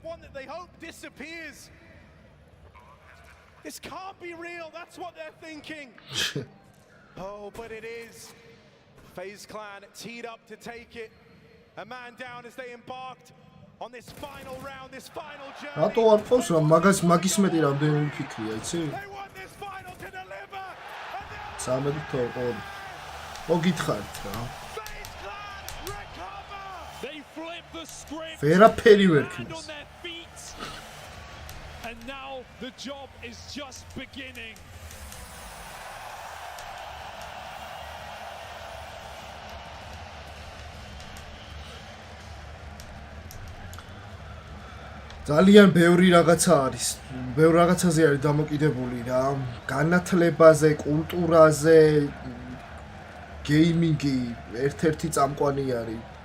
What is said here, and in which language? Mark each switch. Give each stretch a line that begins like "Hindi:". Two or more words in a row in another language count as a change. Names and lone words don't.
English: One that they hope disappears. This can't be real. That's what they're thinking. Oh, but it is. FaZe Clan teed up to take it. A man down as they embarked on this final round, this final journey.
Georgian: რატო არ ყავს რა მაგის მეტი რამდენი ფიქრია, იცი?
English: They want this final to deliver.
Georgian: სამები თორყო. მოგითხარით რა.
English: FaZe Clan recover. They flip the script.
Georgian: ვერაფერი ვერ
English: Land
Georgian: ქნის.
English: on their feet. And now the job is just beginning.
Georgian: ძალიან ბევრი რაღაცა არის. ბევრ რაღაცაზე არის დამოკიდებული რა. განათლებაზე, კულტურაზე, გეიმინგი ერთ-ერთი წამყვანი არის.